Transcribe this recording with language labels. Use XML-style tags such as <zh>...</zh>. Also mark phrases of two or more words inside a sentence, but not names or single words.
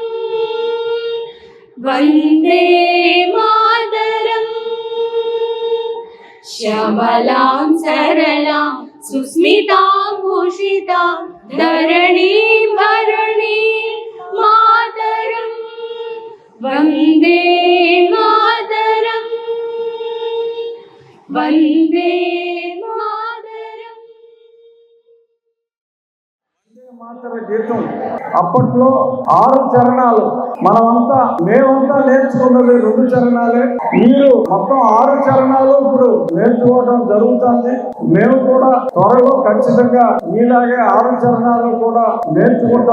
<sa>वन्दे मातरम् श्यामलां सरलां सुस्मितां भूषितां धरणीं भरणीं मातरं वन्दे मातरं वन्दे मातरं।</sa> <te>మాతర గీతం అప్పట్లో 6 చరణాలు, మేమంతా నేర్చుకున్నది 2 చరణాలే. మీరు మొత్తం 6 చరణాలు ఇప్పుడు నేర్చుకోవడం జరుగుతుంది. మేము కూడా త్వరలో ఖచ్చితంగా మీలాగే 6 చరణాలు కూడా నేర్చుకుంటాం.</te>